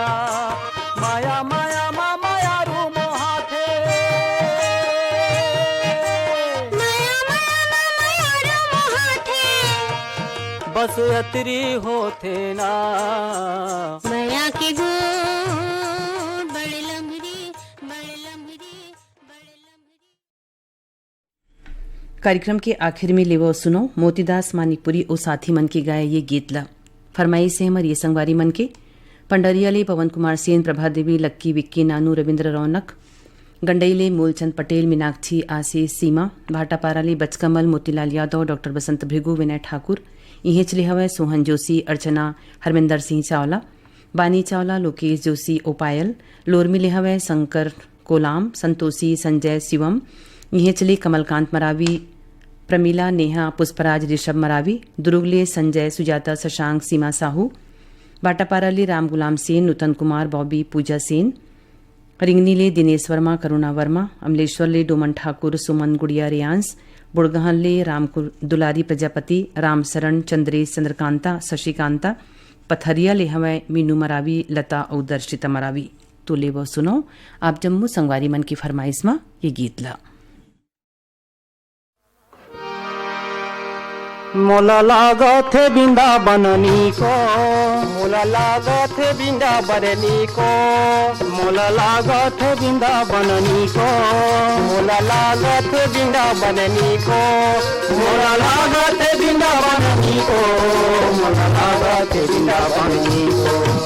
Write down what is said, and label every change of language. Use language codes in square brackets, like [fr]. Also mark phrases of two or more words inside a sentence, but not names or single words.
[hne] माया माया मा माया रू मोहाथे, माया माया मा माया रू मोहाथे, बस अतरी होते ना। माया के गोद बड़ लम्हरी बड़ लम्हरी बड़ लम्हरी। कार्यक्रम के आखिर में लेवो सुनो मोतीदास मानिकपुरी ओ साथी मन की गाय ये गीत ला फरमाई से हमर ये संगवारी मन के पंडरियाले पवन कुमार सेन, प्रभा देवी, लक्की, विक्की, नानू, रविंद्र रौनक, गंडईले मूलचंद पटेल, मीनाक्षी, आशीष, सीमा, भाटापाराले बचकमल, मोतीलाल यादव, डॉक्टर बसंत भृगु, विनय ठाकुर, इहें चले हवे सोहन जोशी, अर्चना, हरमिंदर सिंह चावला, बानी चावला, लोकेश जोशी, ओपायल, लोरमी ले हवे शंकर कोलाम, संतोषी, संजय, शिवम, इहें चले कमलकांत मरावी, प्रमीला, नेहा, पुष्पराज, ऋषभ मरावी, दुर्गले संजय, सुजाता, शशांक, सीमा साहू, बाटापाराले राम गुलाम सेन, नूतन कुमार, बॉबी, पूजा सेन, रिंगनीले दिनेश वर्मा, करुणा वर्मा, अमलेश्वरले डोमन ठाकुर, सुमन गुड़िया, रियांस, बुड़गहनले राम दुलारी प्रजापति, राम शरण, चंद्रेश, चंद्रकांता, शशिकांता, पथरिया ले हवै मीनू मरावी, लता और दर्शिता मरावी। तो ले वो सुनो आप जम्मू संगवारी मन की फरमाइश में ये गीत ला। मोला लागत है वृंदावननी को, मोला लागत है वृंदावननी को, मोला लागत है वृंदावननी को, मोला लागत है वृंदावननी को, मोला लागत है वृंदावननी को, मोला लागत है वृंदावननी को।